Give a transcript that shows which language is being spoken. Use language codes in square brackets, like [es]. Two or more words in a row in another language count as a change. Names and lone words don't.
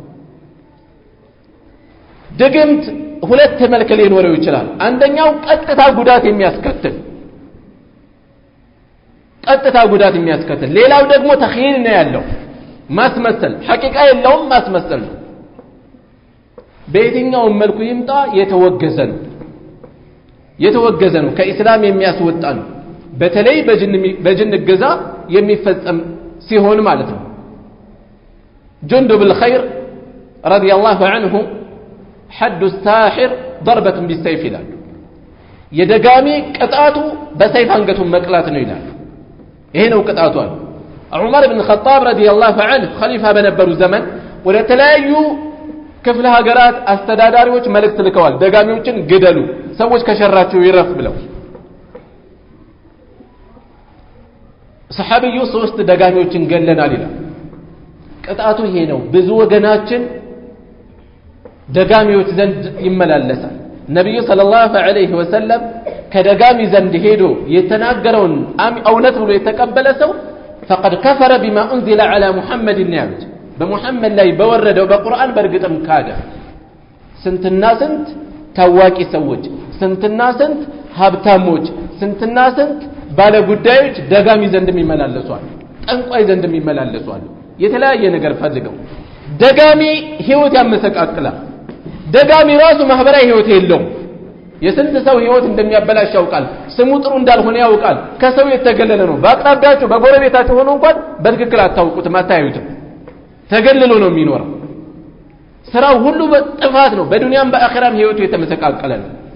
[am] ድግምት ሁለት መልክ ሊኖረው ይችላል አንደኛው ቀጥታ ጉዳት የሚያስከትል ሌላው ደግሞ ተኽይል ነው ያለው ማስመሰል ሐቂቃ የለውም ማስመሰል ነው በየትኛው መልኩ ይምጣ የተወገዘ ነው ከኢስላም የሚያስወጣ ነው በተለይ በጅን ግዛ የሚፈጸም ሲሆን ማለት ነው جندب [ar] الخير رضي الله عنه حد الساحر ضربة بالسيف [am] ይላል የደጋሚ ቅጣቱ በሰይፍ አንገቱን መቅላት ነው ይላል ይሄ ነው ቅጣቱ ዑመር ኢብኑ ኸጣብ [ar] رضي الله عنه [am] ኸሊፋ በነበሩ ዘመን ወደ ተለያዩ ክፍለ ሀገራት አስተዳዳሪዎች መልእክት ልከዋል ደጋሚዎችን ግደሉ ሰዎች ከሸራቸው ይረፍ ብለው ሰሃቢዩ 3 ደጋሚዎችን ገለናል ይላል ቅጣቱ ይሄ ነው ብዙ ወገናችን ደጋሚዎች ዘንድ ይመላለሳል ነብዩ [ar] صلى الله عليه وسلم [am] ከደጋሚ ዘንድ ሄዶ የተናገረውን እውነት ብሎ የተቀበለ ሰው [ar] فقد كفر بما انزل على محمد [am] ያሉት በሙሐመድ ላይ በወረደው በቁርአን በርግጥም ካደ ስንትና ስንት ታዋቂ ሰዎች ስንትና ስንት ሀብታሞች ስንትና ስንት ባለ ጉዳዮች ደጋሚ ዘንድ የሚመላለሷል ጠንቋይ ዘንድ የሚመላለሷል የተለያየ ነገር ፈልገው ደጋሚ ህይወት ያመሰቃቅላል ደጋሚ ራሱ ማህበራዊ ህይወት የለውም የስንት ሰው ህይወት እንደሚያበላሽ ያውቃል ስሙ ጥሩ እንዳልሆነ ያውቃል ከሰው የተገለለ ነው በአቅራቢያቸው በጎረቤታቸው ሆኖ እንኳን በትክክል አታውቁትም አታዩትም ተገልሎ ነው የሚኖረው ስራው ሁሉ በጥፋት ነው በዱንያም በአኺራም ህይወቱ የተመሰቃቀለ ነው